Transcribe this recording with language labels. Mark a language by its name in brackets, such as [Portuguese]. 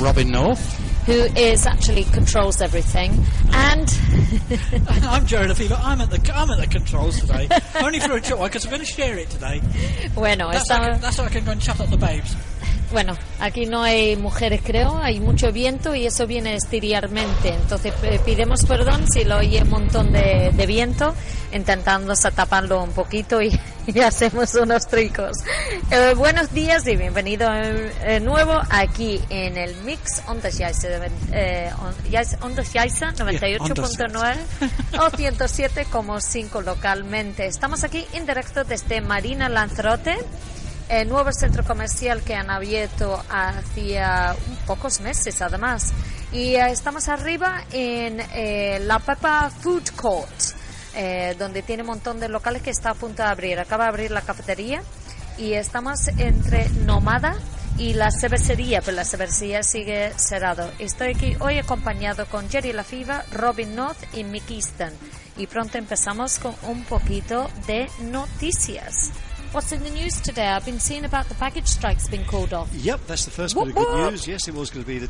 [English] Robin North. Who is actually controls everything. And... I'm Jerry Lefebvre. I'm at the controls today. Only for a short while, because I'm going to share it today. [Spanish] Bueno, [English] that's how I can go and chat up the babes. [Spanish] Bueno, aquí no hay mujeres, creo. Hay mucho viento y eso viene exteriormente. Entonces, pidemos perdón si lo oye un montón de viento, intentando taparlo un poquito y hacemos unos tricos. Buenos días y bienvenido nuevo aquí en el Mix Ondas Jaisen 98.9 o 107.5 localmente. Estamos aquí en directo desde Marina Lanzarote, el nuevo centro comercial que han abierto hacía pocos meses, además. Y estamos arriba en la Papa Food Court, donde tiene un montón de locales que está a punto de abrir. Acaba de abrir la cafetería y estamos entre Nomada y la cervecería, pero la cervecería sigue cerrado. Estoy aquí hoy acompañado con Jerry Lefebvre, Robin North y Mick Easton. Y pronto empezamos con un poquito de noticias. [English] What's in the news today? I've been seeing about the package strikes being called off. Yep, that's the first bit of good news. Yes, it was going to be the 26th.